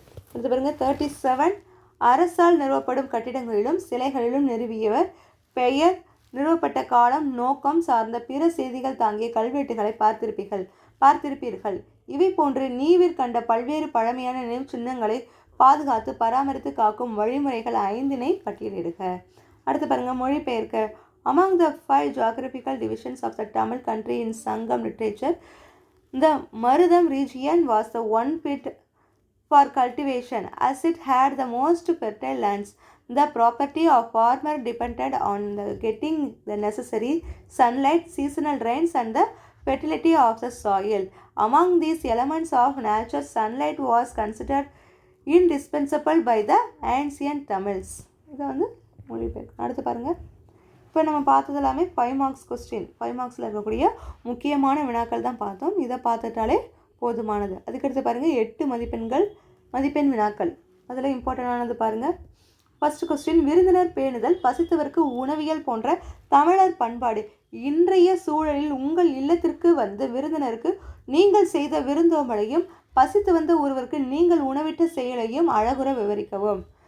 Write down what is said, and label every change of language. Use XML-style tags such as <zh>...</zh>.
<ta>அடுத்து பாருங்க 37 அரசால் நிறுவப்படும் கட்டிடங்களிலும் சிலைகளிலும் நிறுவியவர் பெயர், நிறுவப்பட்ட காலம், நோக்கம் சார்ந்த பிற செய்திகள் தாங்கிய கல்வெட்டுகளை பார்த்திருப்பீர்கள். பார்த்திருப்பீர்கள். இவை போன்று நீவிர் கண்ட பல்வேறு பழமையான நினைவு சின்னங்களை பாதுகாத்து பராமரித்து காக்கும் வழிமுறைகள் 5 பட்டியலிடுக. அடுத்து பாருங்க, மொழிபெயர்க்க.</ta> <en>Among the 5 geographical divisions of the Tamil country in Sangam literature, the Marudam region was the one fit for cultivation as it had the most fertile lands. The property of farmer depended on getting the necessary sunlight, seasonal rains and the fertility of the soil. Among these elements of nature, sunlight was considered indispensable by the ancient Tamils.</en> <ta>இதை வந்து மொழிபெயர்க்கணும். அடுத்து பாருங்கள், இப்போ நம்ம பார்த்தது எல்லாமே 5 marks question. 5 மார்க்ஸில் இருக்கக்கூடிய முக்கியமான வினாக்கள் தான் பார்த்தோம். இதை பார்த்துட்டாலே போதுமானது. அதுக்கடுத்து பாருங்கள், 8 மதிப்பெண் வினாக்கள். அதில் இம்பார்ட்டண்டானது பாருங்கள். ஃபர்ஸ்ட் கொஸ்டின், விருந்தினர் பேணுதல், பசித்தவருக்கு உணவியல் போன்ற தமிழர் பண்பாடு இன்றைய சூழலில் உங்கள் இல்லத்திற்கு வந்து விருந்தினருக்கு நீங்கள் செய்த விருந்தோம்பலையும் பசித்து வந்த ஒருவருக்கு நீங்கள் உணவிட்ட செயலையும் அழகுற விவரிக்கவும்.</ta>